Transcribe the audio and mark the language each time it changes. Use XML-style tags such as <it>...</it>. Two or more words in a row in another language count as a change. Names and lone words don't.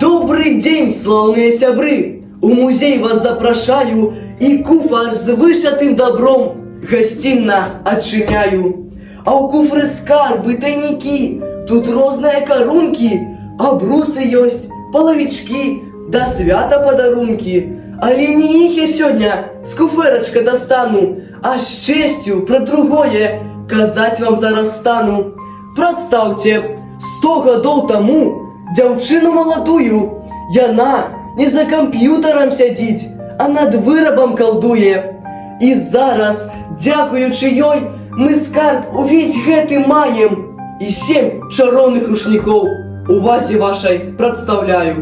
<ru>Добрый день, славные сябры!</ru> <be>У музей вас запрошаю и куфар з вышитым добром гостинно отчиняю. А у куфры скарбы, тайники, тут розные корунки, обрусы есть, половички, до свята подарунки.</be> <ru>Але не их я сегодня с куферочка достану, а с честью про другое казать вам зараз стану.</ru> <be>Представьте, 100 годов тому дзяўчыну молодую, яна не за компьютером сядзіць, а над вырабам калдуе. І зараз, дзякуючы ёй, мы скарб увесь гэты маем. І 7 чароўных рушнікоў увазе вашай прадстаўляю.</be>